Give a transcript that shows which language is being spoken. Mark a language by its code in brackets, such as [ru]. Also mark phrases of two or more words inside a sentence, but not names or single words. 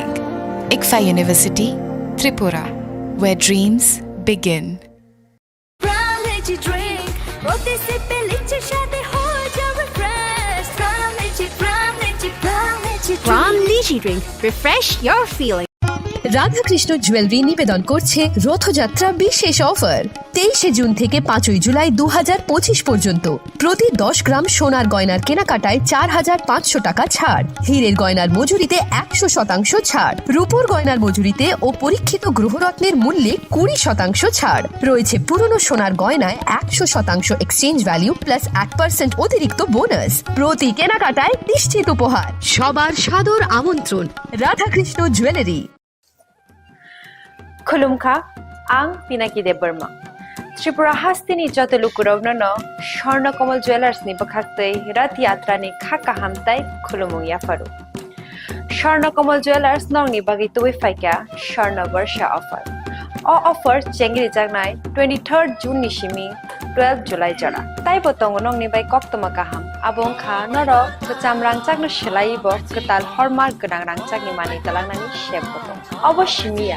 [en] IKF University, Tripura, where dreams begin. Gram Lychee Drink. Refresh your feeling. [bn] রাধাকৃষ্ণ জুয়েলারি নিবেদন করছে রথযাত্রা বিশেষ অফার 23 জুন থেকে 5 জুলাই 2025 পর্যন্ত। প্রতি 10 গ্রাম সোনার গয়নার কেনাকাটায় 4500 টাকা ছাড়, হীরের গয়নার মজুরিতে 100% ছাড়, রূপোর গয়নার মজুরিতে ও পরীক্ষিত গ্রহরত্নের মূল্যে 20% ছাড় রয়েছে। পুরনো সোনার গয়নায় 100% [en] exchange value plus [bn] 8% অতিরিক্ত বোনাস। প্রতি কেনাকাটায় নিশ্চিত উপহার। সবার সাদর আমন্ত্রণ রাধাকৃষ্ণ জুয়েলারি। [trp] Khulumkha, ang Pinaki de Burma. Tripura hastini joto lukurovno no, Shorna Komal Jewelers ni bakhakte Rat Yatra ni khaka hamtai khulumung yafaru. Shorna Komal Jewelers nong ni bagi tuwi faika Shorna Varsha offer. [en] All offers [trp] jengri jagnai 23rd June nishimi 12 July jara. Tai botong nong ni bai koktoma kaham. Abong kha noro bacham rangchak no shelai bo ketal hormar genang rangchak ni mani talang nani shep botong. Oboshimiya.